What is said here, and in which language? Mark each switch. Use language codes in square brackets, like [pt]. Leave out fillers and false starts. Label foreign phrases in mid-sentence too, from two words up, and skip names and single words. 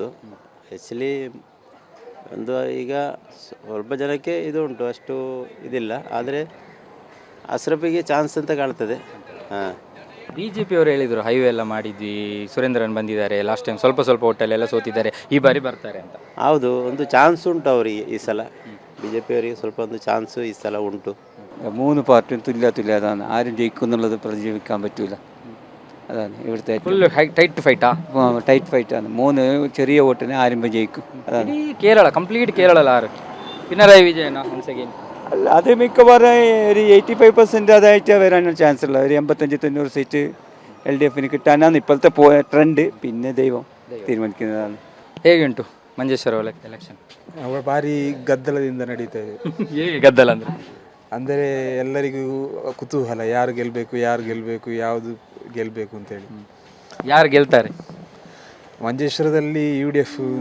[kn] ಆ್ಯಕ್ಚುಲಿ ಒಂದು ಈಗ ಸ್ವಲ್ಪ ಜನಕ್ಕೆ ಇದು ಉಂಟು, ಅಷ್ಟು ಇದಿಲ್ಲ. ಆದರೆ ಅಸರಪ್ಪಿಗೆ ಚಾನ್ಸ್ ಅಂತ ಕಾಣ್ತದೆ. BJP ಅವರು ಹೇಳಿದರು ಹೈವೇ ಎಲ್ಲ ಮಾಡಿದ್ವಿ, ಸುರೇಂದ್ರನ್ ಬಂದಿದ್ದಾರೆ, ಲಾಸ್ಟ್ ಟೈಮ್ ಸ್ವಲ್ಪ ಹೋಟೆಲ್ ಸೋತಿದ್ದಾರೆ, ಈ ಬಾರಿ ಬರ್ತಾರೆ ಅಂತ. ಹೌದು, ಒಂದು ಚಾನ್ಸ್ ಉಂಟು ಅವರಿಗೆ ಈ ಸಲ. BJP ಅವರಿಗೆ ಸ್ವಲ್ಪ ಒಂದು ಚಾನ್ಸು ഈ സല ഉണ്ട്. [ml] 3 പാർട്ടിയും തുല്യ അതാണ്. ആരും ജയിക്കും എന്നുള്ളത് പ്രവചിക്കാൻ പറ്റൂല. അതാണ് ഇവിടുത്തെ ടൈറ്റ് ഫൈറ്റാണ്. 3 ചെറിയ വോട്ടിന് ആരും ജയിക്കും. അതാണ് കേരള കംപ്ലീറ്റ് കേരള പിണറായി വിജയൻ അല്ല, അത് മിക്കവാറും ഒരു 85% അതായിട്ട് വരാനുള്ള ചാൻസ് ഉള്ള. ഒരു 85-90 സീറ്റ് LDFന് കിട്ടാനാണ് ഇപ്പോഴത്തെ ട്രെൻഡ്. പിന്നെ ദൈവം തീരുമാനിക്കുന്നതാണ്. [kn] ಹೇಗೆ ಉಂಟು ಮಂಜೇಶ್ವರ ಎಲೆಕ್ಷನ್? ಭಾರಿ ಗದ್ದಲದಿಂದ ನಡೀತಾ ಇದೆ. ಹೇಗೆ ಗದ್ದಲ ಅಂದರೆ ಎಲ್ಲರಿಗೂ ಕುತೂಹಲ, ಯಾರು ಗೆಲ್ಲಬೇಕು ಯಾವುದು ಗೆಲ್ಲಬೇಕು ಅಂತೇಳಿ. ಯಾರು ಗೆಲ್ತಾರೆ ಮಂಜೇಶ್ವರದಲ್ಲಿ? UDF.